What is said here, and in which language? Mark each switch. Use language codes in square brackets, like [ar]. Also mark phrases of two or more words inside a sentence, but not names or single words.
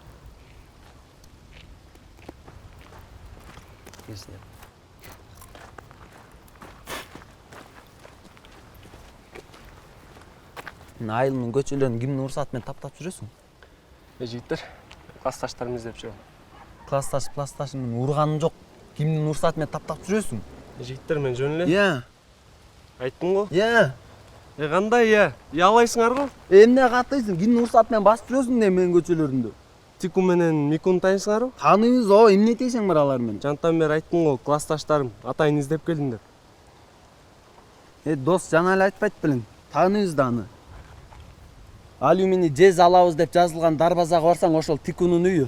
[ky] Айылымдын көчөлөрүн кимдин уруксаты менен таптап жүрөсүң? Жигиттер, классташтарым издеп жүрөм. Классташым менен урганым жок. Кимдин уруксаты менен таптап жүрөсүң? Жигиттер, мен жөн эле. Иә. Айттым го. Иә. Кандай иә? Ялайсыңар го? Эмне каттайсың? Кимдин уруксаты менен басып жүрөсүң да менин көчөлөрүмдү? Тику менен Микуну тааныйсыңарбы? Тааныбыз, эмне дейсиң бар алар менен? Жантан бери айттым го, классташтарым, атайын издеп келдим деп. Дос, жана эле айтпайт белең. Тааныбыз да аны. Алюминий жез алабыз деп жазылган дарбазага барсаң, ошол Тикунун үйү.